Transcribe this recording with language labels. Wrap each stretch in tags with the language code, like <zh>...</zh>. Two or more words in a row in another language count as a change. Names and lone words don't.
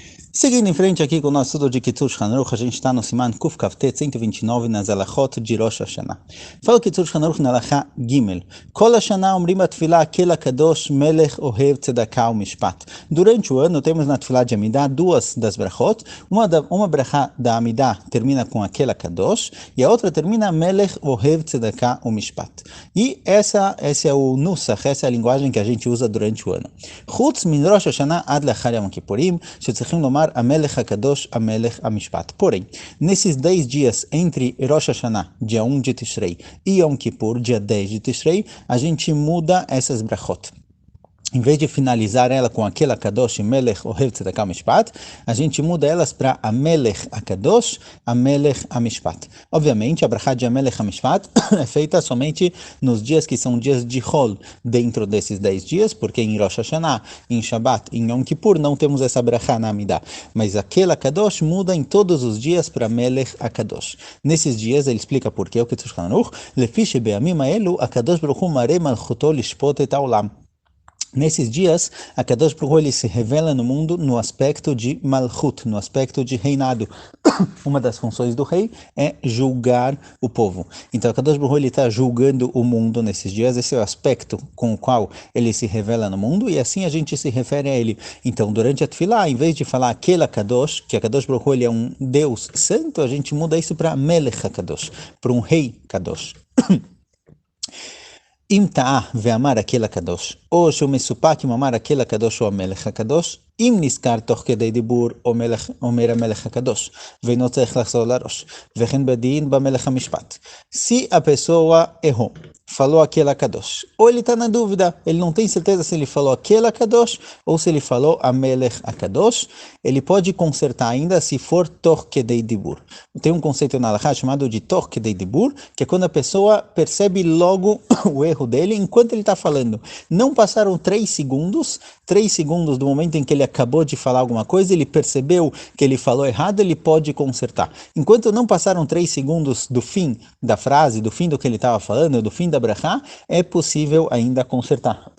<pt>Seguindo em frente aqui com o nosso estudo de Kitzur Shulchan Aruch, a gente está no</pt> <he>סימן קוף כף טית</he> <pt>129 nas Alachot de Rosh Hashanah. Fala o Kitzur Shulchan Aruch na</pt> <he>הלכה גימל. כל השנה אומרים בתפילה האל הקדוש מלך אוהב צדקה ומשפט.</he> <pt>Durante o ano temos na Tfilah de Amidah duas das brachot. Uma brachá da Amidah termina com</pt> <he>האל הקדוש</he> <pt>e a outra termina</pt> <he>מלך אוהב צדקה ומשפט.</he> <pt>E esse é o nusach, essa é a linguagem que a gente usa durante o ano.</pt> <he>חוץ מן ראש השנה עד לאחר יום כיפורים, שצריכים לומר המלך הקדוש, המלך המשפט.</he> <pt>Porém, nesses 10 dias entre Rosh Hashanah, dia 1 de Tishrei, e Yom Kippur, dia 10 de Tishrei, a gente muda essas brachot. Em vez de finalizar ela com aquela</pt> <he>קדוש, מלך אוהב צדקה משפט,</he> <pt>a gente muda elas para</pt> <he>המלך הקדוש, המלך המשפט.</he> <pt>Obviamente, a brachá de</pt> <he>המלך המשפט</he> <pt>é feita somente nos dias que são dias de Hol, dentro desses 10 dias, porque em Rosh Hashanah, em Shabbat, em Yom Kippur, não temos essa brachá na Amidah. Mas aquela Kadosh muda em todos os dias para</pt> <he>מלך הקדוש.</he> <pt>Nesses dias, ele explica por que o Kitzur Shulchan Aruch,</pt> <he>לפי שבימים האלו הקדוש ברוך הוא מראה מלכותו לשפוט את העולם.</he> <pt>Nesses dias, a</pt> <he>קדוש ברוך הוא</he> <pt>ele se revela no mundo no aspecto de Malchut, no aspecto de reinado. Uma das funções do rei é julgar o povo. Então, a</pt> <he>קדוש ברוך הוא</he> <pt>ele está julgando o mundo nesses dias. Esse é o aspecto com o qual ele se revela no mundo e assim a gente se refere a ele. Então, durante a Tfilah, em vez de falar aquela Kadosh, que a</pt> <he>קדוש ברוך הוא</he> <pt>ele é um Deus santo, a gente muda isso para</pt> <he>מלך הקדוש,</he> <pt>para um rei Kadosh.</pt> <he>אם טעה ואמר הקל הקדוש, או שהוא מסופק אם אמר הקל הקדוש או המלך הקדוש, אם נזכר תוך כדי דיבור אומר המלך הקדוש, ואינו צריך לחזור לראש, וכן בדין במלך המשפט.</he> <pt>Se a pessoa errou, falou aquela kadosh, ou ele está na dúvida, ele não tem certeza se ele falou aquela kadosh ou se ele falou</pt> <he>המלך הקדוש,</he> <pt>ele pode consertar ainda se for</pt> <he>תוך כדי דיבור.</he> <pt>Tem um conceito na Halakha chamado de</pt> <he>תוך כדי דיבור,</he> <pt>que é quando a pessoa percebe logo o erro dele enquanto ele está falando. Não passaram 3 segundos do momento em que ele acabou de falar alguma coisa, ele percebeu que ele falou errado, ele pode consertar. Enquanto não passaram 3 segundos do fim da frase, do fim do que ele estava falando, do fim da brachá, é possível ainda consertar.</pt>